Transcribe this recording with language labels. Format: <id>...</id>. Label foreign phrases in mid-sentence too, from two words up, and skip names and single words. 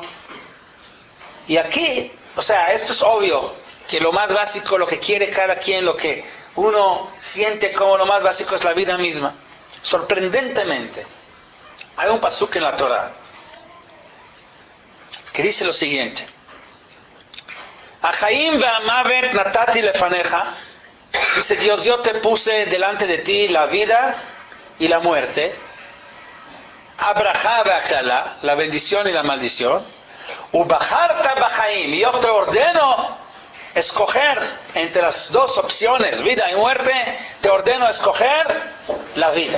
<es>Y aquí, o sea, esto es obvio, que lo más básico, lo que quiere cada quien, lo que uno siente como lo más básico es la vida misma. Sorprendentemente, hay un pasuk en la Torah que dice lo siguiente:</es> <he>החיים והמות נתתי לפניך.</he> <es>Dice Dios, yo te puse delante de ti la vida y la muerte,</es> <he>הברכה והקללה,</he> <es>la bendición y la maldición,</es> <he>ובחרת בחיים,</he> <es>y yo te ordeno escoger entre las dos opciones, vida y muerte, te ordeno escoger la vida.</es>